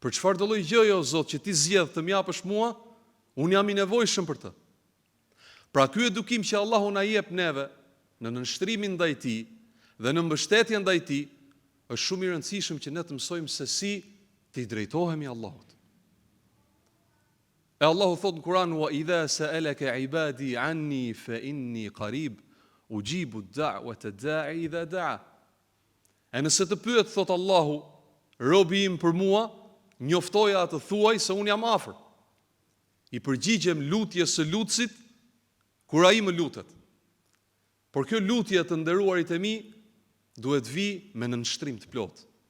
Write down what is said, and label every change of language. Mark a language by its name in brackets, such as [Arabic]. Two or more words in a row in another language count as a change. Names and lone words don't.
[Albanian] Për çfarë do lloj gjëje o Zot që ti zgjedh të m'japësh mua, unë jam i nevojshëm për të. Pra ky edukim që Allahu na jep neve në nënshtrimin ndaj tij dhe në mbështetjen ndaj tij është shumë i rëndësishëm që ne të mësojmë se si të i drejtohemi Allahut. E Allahu thot në Kur'an: [Arabic] "وإذا سألك عبادي عني فإني قريب أجيب دعوة الداع إذا دعا." [Albanian] E nëse të pyet, thot Allahu, robi im për mua, njoftoja të thuaj se unë jam afër. I përgjigjem lutjes së lutësit kur ai më lutet. Por kjo lutje të nderuarit e mi duhet vi me nënshtrim të plot.